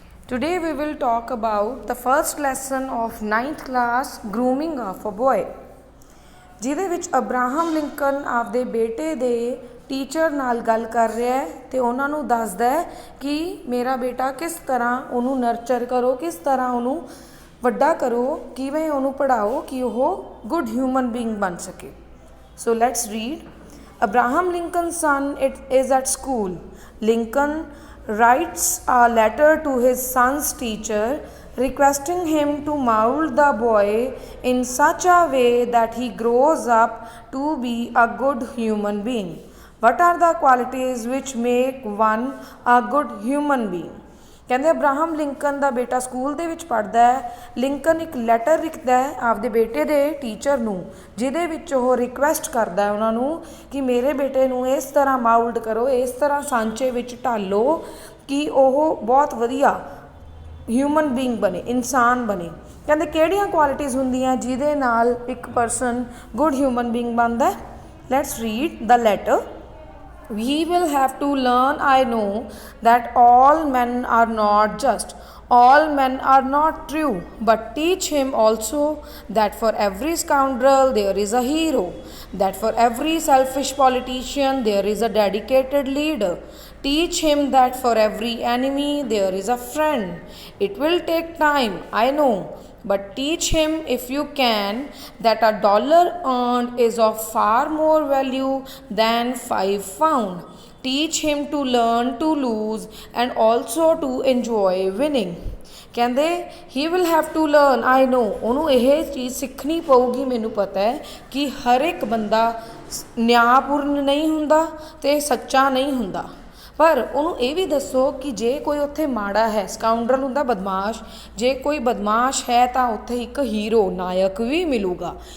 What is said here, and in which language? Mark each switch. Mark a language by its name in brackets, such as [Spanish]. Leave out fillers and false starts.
[English] Today we will talk about the first lesson of ninth class grooming of a boy. [Punjabi] ਜਿਹਦੇ ਵਿੱਚ Abraham Lincoln ਆਪਦੇ ਬੇਟੇ ਦੇ teacher ਨਾਲ ਗੱਲ ਕਰ ਰਿਹਾ ਹੈ ਤੇ ਉਹਨਾਂ ਨੂੰ ਦੱਸਦਾ ਹੈ ਕਿ ਮੇਰਾ ਬੇਟਾ ਕਿਸ ਤਰ੍ਹਾਂ ਉਹਨੂੰ ਨਰਚਰ ਕਰੋ, ਕਿਸ ਤਰ੍ਹਾਂ ਉਹਨੂੰ ਵੱਡਾ ਕਰੋ, ਕਿਵੇਂ ਉਹਨੂੰ ਪੜ੍ਹਾਓ ਕਿ ਉਹ [English] good human being [Punjabi] ਬਣ ਸਕੇ. [English] So let's read. Abraham Lincoln's son is at school. Lincoln writes a letter to his son's teacher requesting him to mold the boy in such a way that he grows up to be a good human being. What are the qualities which make one a good human being? [Punjabi] ਕਹਿੰਦੇ Abraham Lincoln ਦਾ ਬੇਟਾ school ਦੇ ਵਿੱਚ ਪੜ੍ਹਦਾ ਹੈ. Lincoln ਇੱਕ letter ਲਿਖਦਾ ਹੈ ਆਪਦੇ ਬੇਟੇ ਦੇ ਟੀਚਰ ਨੂੰ, ਜਿਹਦੇ ਵਿੱਚ ਉਹ ਰਿਕੁਐਸਟ ਕਰਦਾ ਉਹਨਾਂ ਨੂੰ ਕਿ ਮੇਰੇ ਬੇਟੇ ਨੂੰ ਇਸ ਤਰ੍ਹਾਂ ਮਾਊਲਡ ਕਰੋ, ਇਸ ਤਰ੍ਹਾਂ ਸਾਂਚੇ ਵਿੱਚ ਢਾਲੋ ਕਿ ਉਹ ਬਹੁਤ ਵਧੀਆ [English] human being [Punjabi] ਬਣੇ, ਇਨਸਾਨ ਬਣੇ. ਕਹਿੰਦੇ ਕਿਹੜੀਆਂ ਕੁਆਲਿਟੀਜ਼ ਹੁੰਦੀਆਂ ਜਿਹਦੇ ਨਾਲ ਇੱਕ ਪਰਸਨ [English] good human being [Punjabi] ਬਣਦਾ. [English] Let's read the letter. We will have to learn, I know, that all men are not just, all men are not true, but teach him also that for every scoundrel there is a hero, that for every selfish politician there is a dedicated leader. Teach him that for every enemy there is a friend. It will take time, I know, but teach him if you can that a dollar earned is of far more value than 5 pounds. Teach him to learn to lose and also to enjoy winning. [Punjabi] ਕਹਿੰਦੇ [English] he will have to learn, I know, [Punjabi] ਉਹਨੂੰ ਇਹ ਚੀਜ਼ ਸਿੱਖਣੀ ਪਊਗੀ. ਮੈਨੂੰ ਪਤਾ ਹੈ ਕਿ ਹਰ ਇੱਕ ਬੰਦਾ ਨਿਆਂਪੂਰਨ ਨਹੀਂ ਹੁੰਦਾ ਅਤੇ ਸੱਚਾ ਨਹੀਂ ਹੁੰਦਾ, ਪਰ ਉਹਨੂੰ ਇਹ ਵੀ ਦੱਸੋ ਕਿ ਜੇ ਕੋਈ ਉੱਥੇ ਮਾੜਾ ਹੈ, ਸਕਾਊਂਡਰਲ ਹੁੰਦਾ ਬਦਮਾਸ਼, ਜੇ ਕੋਈ ਬਦਮਾਸ਼ ਹੈ ਤਾਂ ਉੱਥੇ ਇੱਕ ਹੀਰੋ, ਨਾਇਕ ਵੀ ਮਿਲੂਗਾ.